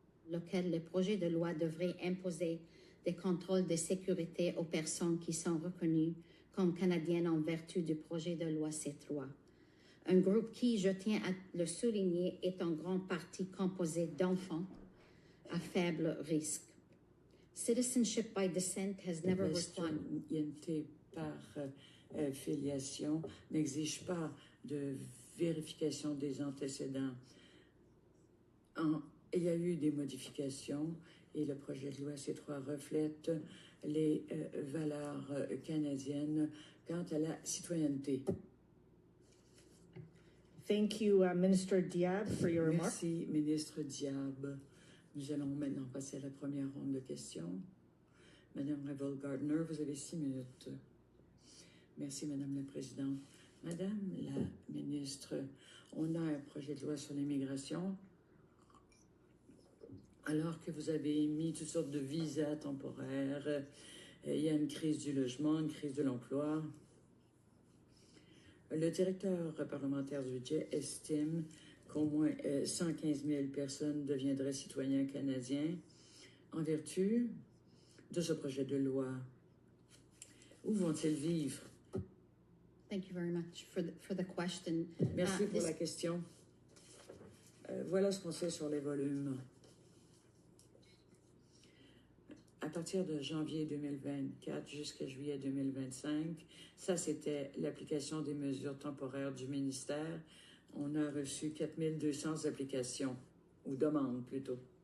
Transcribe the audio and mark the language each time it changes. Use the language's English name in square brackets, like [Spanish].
[French] Lequel le projet de loi devrait imposer des contrôles de sécurité aux personnes qui sont reconnues comme canadiennes en vertu du projet de loi C3. Un groupe qui, je tiens à le souligner, est en grande partie composé d'enfants à faible risque. [English] Citizenship by descent has never required. [French] La citoyenneté par filiation n'exige pas de vérification des antécédents. Il y a eu des modifications et le projet de loi C3 reflète les valeurs canadiennes quant à la citoyenneté. [English] Thank you, Minister Diab, for your remarks. [French] Merci, ministre Diab. Nous allons maintenant passer à la première ronde de questions. Madame Revel-Gardner, vous avez 6 minutes. Merci, Madame la Présidente. Madame la ministre, on a un projet de loi sur l'immigration. Alors que vous avez émis toutes sortes de visas temporaires, il y a une crise du logement, une crise de l'emploi. Le directeur parlementaire du budget estime qu'au moins 115 000 personnes deviendraient citoyens canadiens en vertu de ce projet de loi. Où vont-ils vivre? [English] Thank you very much for the question. [French] Merci pour la question. Voilà ce qu'on sait sur les volumes. À partir de janvier 2024 jusqu'à juillet 2025, ça c'était l'application des mesures temporaires du ministère. On a reçu 4200 applications, ou demandes plutôt.